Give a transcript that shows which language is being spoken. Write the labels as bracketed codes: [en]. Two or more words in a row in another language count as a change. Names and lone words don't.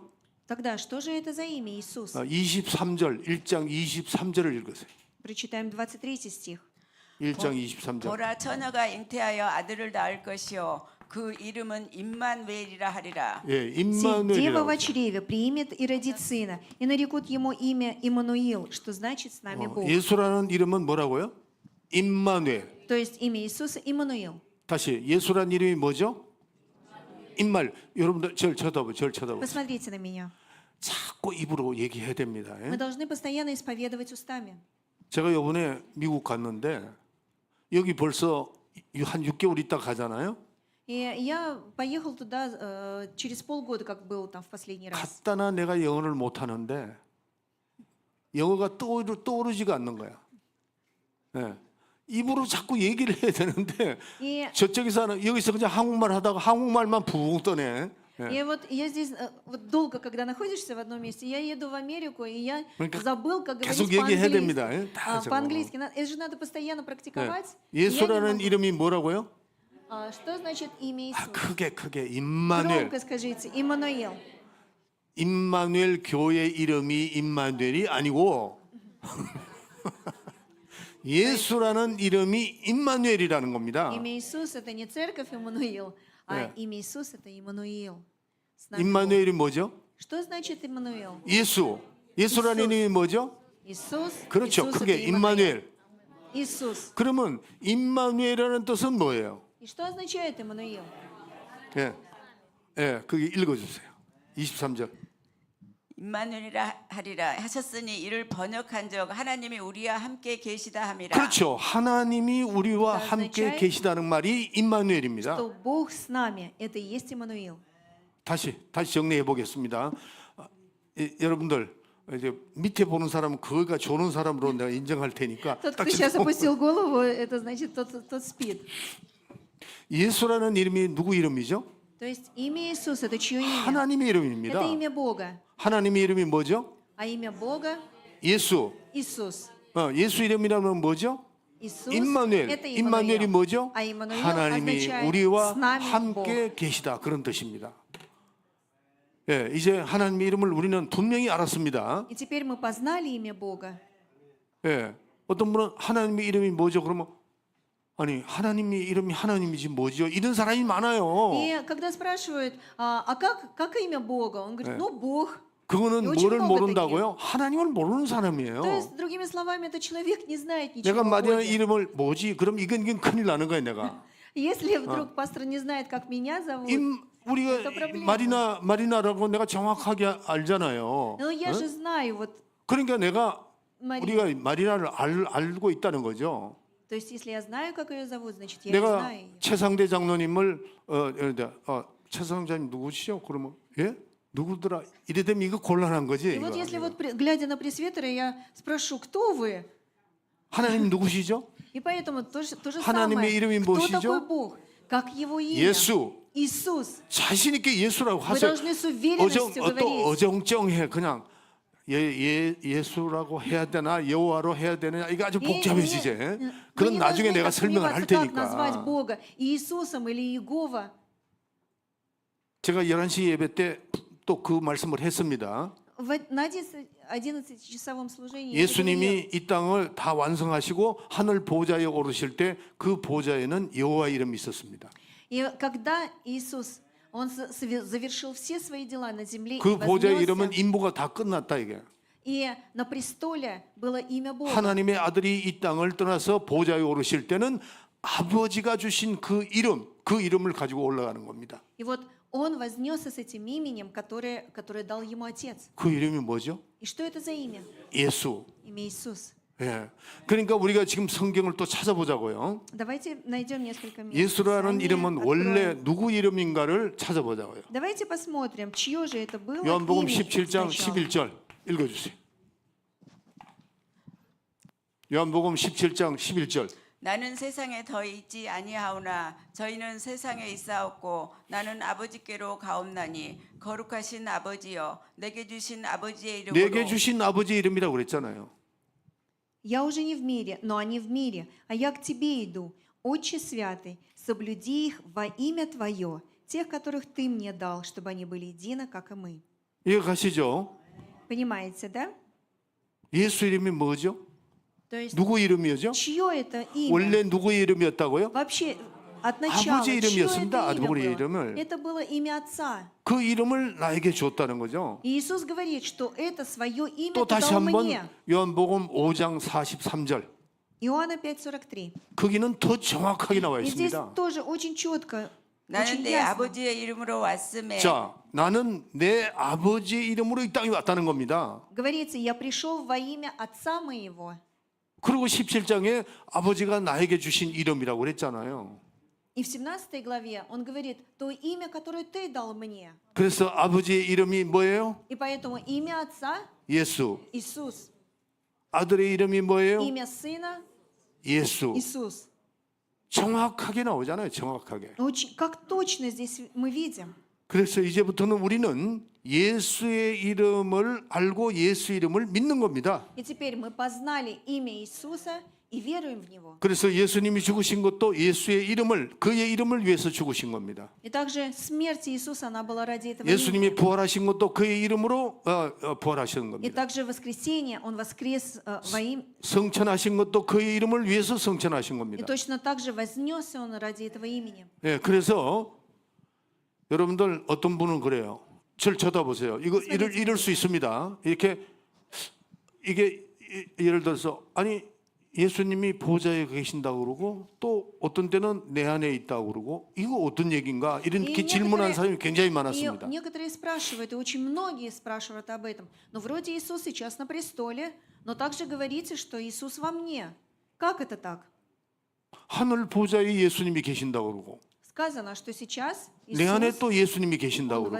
[ru] Тогда что же это за имя Иисус? [ko] 23절, 1장 23절을 읽으세요. [ru] Прочитаем 23 стих. [ko] 1장 23절. 보라 처녀가 잉태하여 아들을 낳을 것이요 그 이름은 임마누엘이라 하리라. 예, [ru] «Сей дева в [ko] 임마누엘이라고. [ru] чреве примет и родит сына, и нарекут ему имя Иммануил, что значит с нами Бог». [ko] 예수라는 이름은 뭐라고요? 임마누엘. [ru] То есть имя Иисуса Иммануил. [ko] 다시 예수라는 이름이 뭐죠? 입말 여러분들 절 쳐다보세요. [ru] Посмотрите на меня. [ko] 자꾸 입으로 얘기해야 됩니다. 예? [ru] Мы должны постоянно исповедовать устами. [ko] 제가 이번에 미국 갔는데 여기 벌써 한 6개월 있다 가잖아요. [ru] И я поехал туда через полгода, как был там в последний раз. [ko] 갔다나 내가 영어를 못 하는데 영어가 떠오르지가 않는 거야. 예. 입으로 자꾸 얘기를 해야 되는데 [ru] И, [ko] 저쪽에서는 여기서 그냥 한국말 하다가 한국말만 붕 떠네. 예. [ru] и вот я здесь вот долго, когда находишься в одном месте, я еду в Америку, и я [ko] 그러니까 [ru] забыл, как [ko] 계속 [ru] говорить [ko] 얘기해야 [ru] по-английски. [ko] 됩니다. 예? 다 저거. [ru] По-английски. Это же надо постоянно практиковать. [ko] 예. [ru] И я не [ko] 예수라는 [ru] могу. [ko] 이름이 뭐라고요? [ru] Что значит имя [ko] 아, [ru] Иисус? [ko] 크게 임마누엘. [ru] Громко скажите. Иммануил. [ko] 임마누엘 교회 이름이 임마누엘이 아니고 예수라는 이름이 임마누엘이라는 겁니다. [ru] Имя Иисус это не церковь Иммануил, а Да. имя Иисус это Иммануил. С нами Бог. [ko] 임마누엘이 뭐죠? [ru] Что значит Иммануил? [ko] 예수. 예수라는 이수. 이름이 뭐죠? [ru] Иисус. [ko] 그렇죠. [ru] Иисус [ko] 그게 [ru] это Иммануил. [ko] 임마누엘. [ru] Иисус. [ko] 그러면 임마누엘이라는 뜻은 뭐예요? [ru] И что означает Иммануил? [ko] 예. 예, 그게 읽어 주세요. 23절. 임마누엘이라 하리라 하셨으니 이를 번역한 적 하나님이 우리와 함께 계시다 함이라. 그렇죠. 하나님이 우리와 그러니까 함께 [ru] означает, [ko] 계시다는 말이 임마누엘입니다. [ru] Что Бог с нами, это и есть Иммануил. [ko] 다시 정리해 보겠습니다. 여러분들 이제 밑에 보는 사람은 그거가 좋은 사람으로 내가 인정할 테니까 [ru] Тот, [ko] 딱 [ru] кто сейчас [ko] 지금 [ru] опустил голову, это значит тот спит. [ko] 예수라는 이름이 누구 이름이죠? [ru] То есть имя Иисус это чье имя? [ko] 하나님의 이름입니다. [ru] Это имя Бога. [ko] 하나님의 이름이 뭐죠? [ru] А имя Бога [ko] 예수. [ru] Иисус. [ko] 예수 이름이라면 뭐죠? [ru] Иисус [ko] 임마누엘. [ru] это [ko] 임마누엘이 [ru] Иммануил. [ko] 뭐죠? [ru] А Иммануил [ko] 하나님이 [ru] означает [ko] 우리와 [ru] с нами [ko] 함께 계시다 그런 뜻입니다. 예, 이제 하나님의 이름을 우리는 분명히 알았습니다. [ru] И теперь мы познали имя Бога. [ko] 예, 어떤 분은 하나님의 이름이 뭐죠? 그러면 아니 하나님의 이름이 하나님이지 뭐죠? 이런 사람이 많아요. [ru] И когда спрашивают, как имя Бога? Он говорит, ну Бог. [ko] 그거는 [ru] очень [ko] 뭐를 [ru] много [ko] 모른다고요? 하나님을 모르는 사람이에요. [ru] То есть, другими словами, этот человек не знает [ko] 내가 [ru] ничего о [ko] 마리아 [ru] Боге. [ko] 이름을 뭐지? 그럼 이건 큰일 나는 거야 내가. [ru] Если вдруг пастор не знает, как меня зовут, [ko] 우리가 [ru] Это проблема. [ko] 마리나라고 내가 정확하게 알잖아요. [ru] но я же знаю, вот, [ko] 그러니까 내가 [ru] Мария. [ko] 우리가 마리나를 알고 있다는 거죠. [ru] То есть, если я знаю, как ее зовут, значит, я ее [ko] 내가 [ru] знаю. [ko] 최상대 장로님을 최상자님 누구시죠? 그러면 예? 누구더라? 이래 되면 이거 곤란한 거지. [ru] И [ko] 이거. [ru] вот если вот, глядя на пресвитера, я спрошу, кто вы? [ko] 하나님 누구시죠? [ru] И поэтому то же [ko] 하나님의 [ru] самое. [ko] 이름이 [ru] Кто [ko] 무엇이죠? [ru] такой Бог? Как его имя? [ko] 예수. [ru] Иисус. [ko] 자신 있게 예수라고 [ru] Вы [ko] 하세요. [ru] должны с уверенностью [ko] 또 [ru] говорить. [ko] 어정쩡해 그냥 예수라고 해야 되나 여호와로 해야 되나 이거 아주 복잡해지지. [ru] вы [ko] 그건 [ru] не [ko] 나중에 [ru] должны [ko] 내가 [ru] так [ko] 설명을 할 [ru] сомневаться, как назвать [ko] 테니까. [ru] Бога, Иисусом или Иегова. [ko] 제가 11시 예배 때 또 그 말씀을 했습니다. [ru] На 11-часовом служении я говорила, [ko] 예수님이 이 땅을 다 완성하시고 하늘 보좌에 오르실 때 그 보좌에는 여호와 이름이 있었습니다. [ru] и когда Иисус, Он завершил все свои дела на земле и [ko] 그 보좌의 이름은 [ru] вознесся, [ko] 임무가 다 끝났다 이게. [ru] и на престоле было имя Бога. [ko] 하나님의 아들이 이 땅을 떠나서 보좌에 오르실 때는 아버지가 주신 그 이름을 가지고 올라가는 겁니다. [ru] И вот Он вознесся с этим именем, которое дал Ему Отец. [ko] 그 이름이 뭐죠? [ru] И что это за имя? [ko] 예수. [ru] Имя Иисус. [ko] 예. 그러니까 우리가 지금 성경을 또 찾아보자고요. [ru] Давайте найдем несколько мест. [ko] 예수라는 [ru] Писания, [ko] 이름은 [ru] откроем. [ko] 원래 누구 이름인가를 찾아보자고요. [ru] Давайте посмотрим, чье же это было [ko] 요한복음 [ru] имя [ko] 17장 [ru] сначала. [ko] 11절 읽어주세요. 요한복음 17장 11절. 나는 세상에 더 있지 아니하오나 저희는 세상에 있사옵고 나는 아버지께로 가옵나니 거룩하신 아버지여 내게 주신 아버지의 이름으로 내게 주신 아버지 이름이라고 그랬잖아요. [ru] Я уже не в мире, но они в мире, а я к тебе иду. Отче святый, соблюди их во имя Твое, тех, которых Ты мне дал, чтобы они были едины, как и мы. [ko] 이해 가시죠? [ru] Понимаете, да? [ko] 예수 이름이 뭐죠? [ru] То есть, [ko] 누구 이름이었죠? [ru] чье это имя? [ko] 원래 누구의 이름이었다고요? [ru] Вообще, от начала, [ko] 아버지 [ru] чье [ko] 이름이었습니다. [ru] это [ko] 아버지 [ru] имя [ko] 이름을. [ru] было? Это было имя Отца. [ko] 그 이름을 나에게 줬다는 거죠. [ru] И Иисус говорит, что это свое имя [ko] 또 [ru] Ты [ko] 다시 [ru] дал [ko] 한번 [ru] мне. [ko] 요한복음 5장 43절. [ru] Иоанна 5:43. [ko] 거기는 더 정확하게 나와 [ru] И здесь [ko] 있습니다. [ru] тоже очень четко [ko] 나는 [ru] Очень [ko] 내 [ru] ясно. [ko] 아버지의 이름으로 왔음에 자, 나는 내 아버지의 이름으로 이 땅에 왔다는 겁니다. [ru] Говорится, я пришел во имя Отца моего. [ko] 그리고 17장에 아버지가 나에게 주신 이름이라고 그랬잖아요. [ru] И в 17 главе он говорит, то имя, которое ты дал мне. [ko] 그래서 아버지의 이름이 뭐예요? [ru] И поэтому имя Отца [ko] 예수. [ru] Иисус, [ko] 아들의 이름이 뭐예요? [ru] имя Сына [ko] 예수. [ru] Иисус. [ko] 정확하게 나오잖아요. 정확하게. [ru] Очень, как точно здесь мы видим. [ko] 그래서 이제부터는 우리는 예수의 이름을 알고 예수 이름을 믿는 겁니다. [ru] И теперь мы познали имя Иисуса и веруем в Него. [ko] 그래서 예수님이 죽으신 것도 예수의 이름을 그의 이름을 위해서 죽으신 겁니다. [ru] И также смерть Иисуса, она была ради этого [ko] 예수님이 [ru] имени. [ko] 부활하신 것도 그의 이름으로 부활하신 [ru] И [ko] 겁니다. [ru] также воскресенье, Он воскрес во имя. [ko] 성천하신 것도 그의 이름을 위해서 성천하신 [ru] И [ko] 겁니다. [ru] точно так же вознесся Он ради этого имени. [ko] 예, 그래서 여러분들 어떤 분은 그래요. 저를 쳐다보세요. 이거 이럴 수 있습니다. 이렇게 이게 예를 들어서 아니 예수님이 보좌에 계신다고 그러고 또 어떤 때는 내 안에 있다고 그러고 이거 어떤 얘기인가 이렇게 질문하는 사람이 굉장히 [ru] И [ko] 많았습니다. [ru] некоторые спрашивают, и очень многие спрашивают об этом. Но вроде Иисус сейчас на престоле, но также говорится, что Иисус во мне. Как это так? [ko] 하늘 보좌에 예수님이 계신다고 그러고 [ru] Сказано, что сейчас [ko] 내 안에 [ru] Иисус, [ko] 또 예수님이 계신다고 [ru] Он